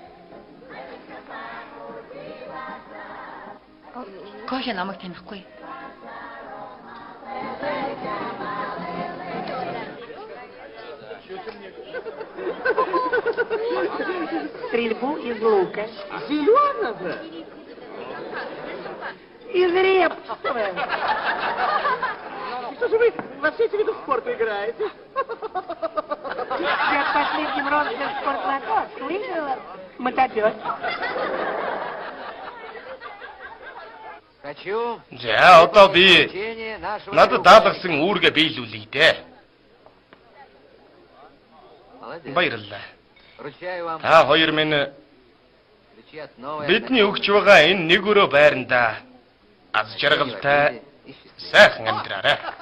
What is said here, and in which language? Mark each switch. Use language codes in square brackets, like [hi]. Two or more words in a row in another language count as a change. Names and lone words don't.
[mn] Коля намайг танихгүй. [ru] Стрельбу из лука. Зеленого? Из репства. Что же вы во все эти виды спорта играете? Я в последнем розыгрыше спортлото выиграла мотопед. [mn] За одоо би надад даалгасан үүргээ биелүүлье дээ. Баярлалаа. Та хоёр минь бидний өгч байгаа энэ нэг өрөө байранда аз жаргалтай сайхан амьдраарай.